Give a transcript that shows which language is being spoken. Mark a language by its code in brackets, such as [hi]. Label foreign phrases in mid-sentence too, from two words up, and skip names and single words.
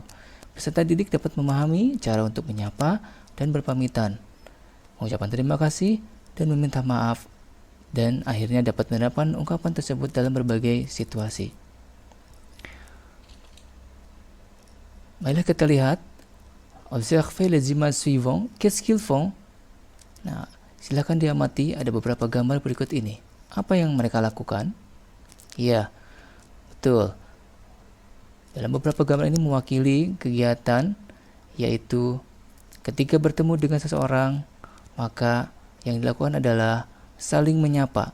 [id] Peserta didik dapat memahami cara untuk menyapa dan berpamitan, mengucapkan terima kasih dan meminta maaf, dan akhirnya dapat menerapkan ungkapan tersebut dalam berbagai situasi. Marilah kita lihat. [fr] Observez les images suivantes. Qu'est-ce qu'ils font? [id] Nah, silakan diamati ada beberapa gambar berikut ini. Apa yang mereka lakukan? Iya, betul. Dalam beberapa gambar ini mewakili kegiatan yaitu ketika bertemu dengan seseorang, maka yang dilakukan adalah saling menyapa.